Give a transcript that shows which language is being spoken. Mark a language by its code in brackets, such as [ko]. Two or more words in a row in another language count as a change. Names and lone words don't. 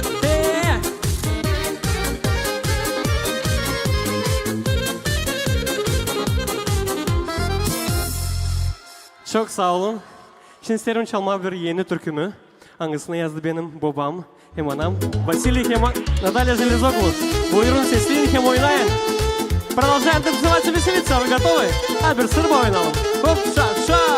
[gag] Çok sağ olun. Şimdi isterim çalma bir yeni türkümü. Hangisini yazdı benim babam, hem anam. Василий, hem Наталья Железоглу. Buyurun sesleyin, hem oynayın. [ru] Продолжаем танцевать и веселиться. Вы готовы? А, [gag] bir sırba oynayalım. Hop, ша, ша.